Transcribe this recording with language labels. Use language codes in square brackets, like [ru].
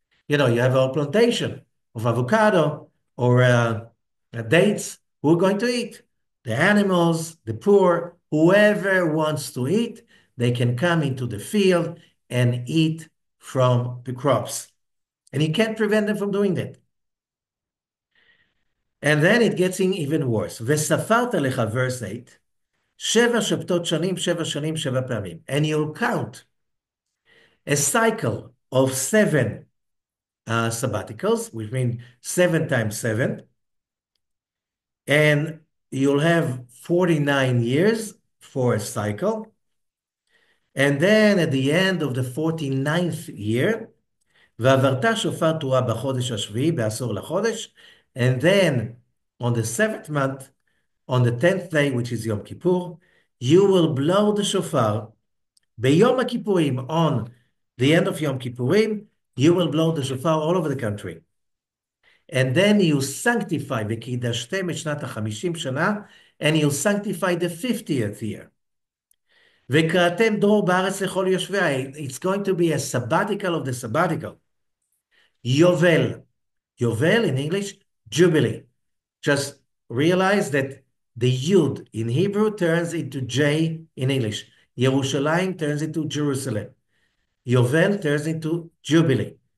[en] You know, you have a plantation of avocado or dates. Who are going to eat? The animals, the poor, whoever wants to eat, they can come into the field and eat from the crops. And you can't prevent them from doing that. And then it gets even worse. [he] וספרת לך, [en] verse 8, [he] שבע שבתות שנים, שבע שנים, שבע פעמים. [en] And you'll count a cycle of seven sabbaticals, which means 7 times 7. And you'll have 49 years for a cycle. And then at the end of the 49th year, [he] ועברת שופר תרועה בחודש השביעי, בעשור לחודש, [en] and then on the seventh month, on the 10th day, which is Yom Kippur, you will blow the shofar. [he] ביום הכיפורים, [en] on the end of Yom Kippurim, you will blow the shofar all over the country. And then you sanctify, [he] וקידשתם את שנת ה-50 שנה, [en] and you sanctify the 50th year. [he] וקראתם דרור בארץ לכל יושביה. [en] It's going to be a sabbatical of the sabbatical. Yovel. Yovel in English, Jubilee. Just realize that the Yud in Hebrew turns into J in English. Yerushalayim turns into Jerusalem. Yovel turns into Jubilee.